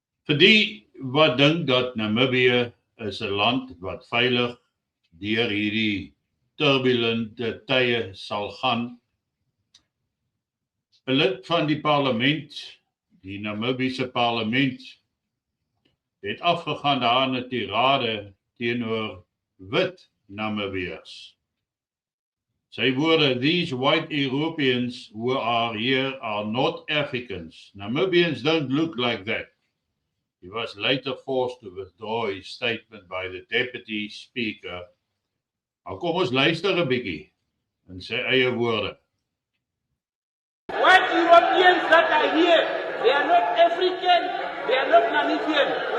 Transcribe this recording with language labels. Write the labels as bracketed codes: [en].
[af] Vir die wat dink dat Namibië is 'n land wat veilig deur hierdie turbulente tye sal gaan, 'n lid van die parlement, die Namibiese parlement, het afgegaan daar in 'n tirade teenoor wit Namibiërs. Sy woorde, [en] "These white Europeans who are here are not Africans. Namibians don't look like that." He was later forced to withdraw his statement by the deputy speaker. [af] Nou kom ons luister 'n bietjie in sy eie woorde. [en] White Europeans that are here, they are not African, they are not Namibian.